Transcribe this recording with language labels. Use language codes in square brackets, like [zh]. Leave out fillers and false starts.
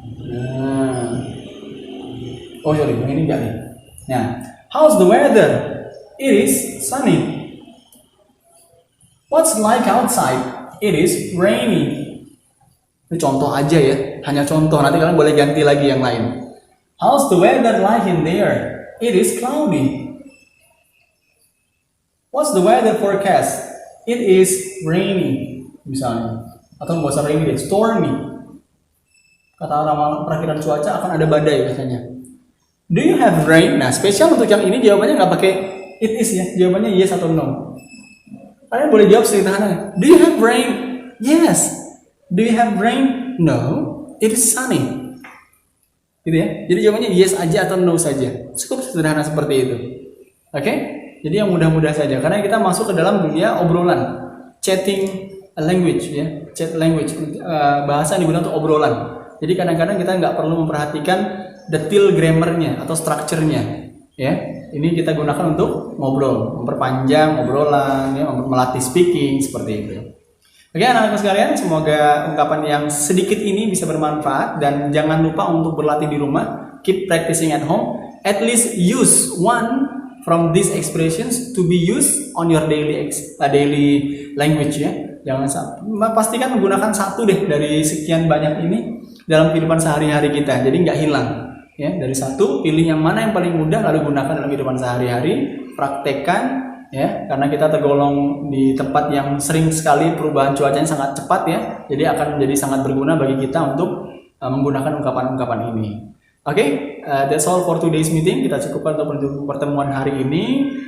[id] Nah, [en] oh sorry, [id] yang ini enggak nih. [en] Nah, how's the weather? It is sunny. What's like outside? It is rainy. [id] Ini contoh aja ya, hanya contoh. Nanti kalian boleh ganti lagi yang lain. [en] How's the weather like in there? It is cloudy. What's the weather forecast? It is rainy. [id] Misalnya, atau nggak usah rainy deh, stormy. Kata ramalan perakiraan cuaca akan ada badai biasanya. [en] Do you have rain? [id] Nah, spesial untuk yang ini jawabannya nggak pakai it is ya, jawabannya yes atau no. Kalian boleh jawab sederhana. [en] Do you have rain? Yes. Do you have rain? No. It is sunny. [id] Gitu ya. Jadi jawabannya yes aja atau no saja. Cukup sederhana seperti itu. Oke? Jadi yang mudah-mudah saja. Karena kita masuk ke dalam dunia obrolan, [en] chatting language [id] ya, chat language, bahasa yang digunakan untuk obrolan. Jadi kadang-kadang kita nggak perlu memperhatikan detail grammarnya atau structure-nya, ya. Ini kita gunakan untuk ngobrol, memperpanjang obrolan, ya, melatih speaking seperti itu. Oke, anak-anak sekalian, semoga ungkapan yang sedikit ini bisa bermanfaat dan jangan lupa untuk berlatih di rumah. [en] Keep practicing at home. At least use one from these expressions to be used on your daily language ya. [id] Jangan pastikan menggunakan satu deh dari sekian banyak ini dalam kehidupan sehari-hari kita, jadi nggak hilang ya. Dari satu pilih yang mana yang paling mudah lalu gunakan dalam kehidupan sehari-hari, praktekkan ya, karena kita tergolong di tempat yang sering sekali perubahan cuacanya sangat cepat ya, jadi akan menjadi sangat berguna bagi kita untuk menggunakan ungkapan-ungkapan ini. [en] Oke, that's all for today's meeting. [id] Kita cukupkan untuk pertemuan hari ini.